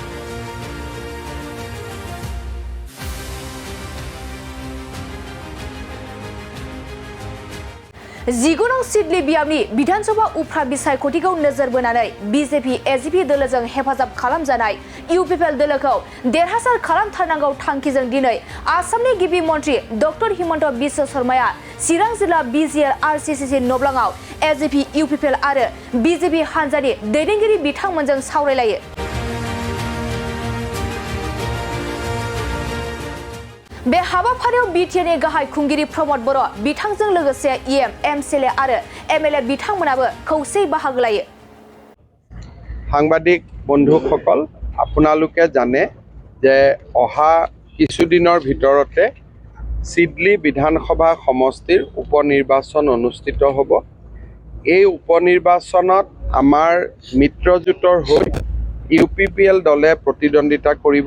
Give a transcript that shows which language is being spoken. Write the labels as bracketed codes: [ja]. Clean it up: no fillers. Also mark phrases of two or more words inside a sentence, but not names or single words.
[brx] जिगुनं सिटनि बियाबनि विधानसभा उफ्रा बिसायख'थिखौ नोजोर बोनानै बीजेपी एजिपि दोलोजों हेफाजाब खालामजानाय इउपिपिएल दोलोखौ देरहासार खालामथारनांगौ थांखिजों दिनै आसामनि गिबि मन्त्रि डक्टर हिमन्त बिश्व शर्माया चिरां जिल्ला Bgr Rccc नब्लाङाव एजिपि इउपिपिएल आरो बीजेपी हानजानि दैदेनगिरि बिथांमोनजों सावरायलायो। बे हाबाफारियाव बिटिएनि गाहाय खुंगिरि प्रमद बर' बिथांजों लोगोसे इएम एमसिएलए आरो एमएलए बिथांमोनाबो खौसेयै बाहागो लायो। [as] সাংবাদিক বন্ধুসকল আপোনালোকে জানে যে অহা কিছুদিনৰ ভিতৰতে চিডলি বিধানসভা সমষ্টিৰ উপনিৰ্বাচন অনুষ্ঠিত হ'ব। এই উপনিৰ্বাচনত আমাৰ মিত্ৰজোঁটৰ হৈ ইউপিপিএল দলে প্ৰতিদ্বন্দ্বিতা কৰিব।